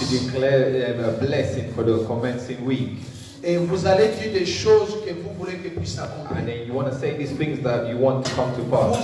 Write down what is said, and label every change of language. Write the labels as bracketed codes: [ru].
[en] to declare a blessing for the commencing week. [fr] Et vous allez dire des choses que vous voulez que puissent [en] And [fr] accomplir. [en] then you want to say these things that you want to come to pass.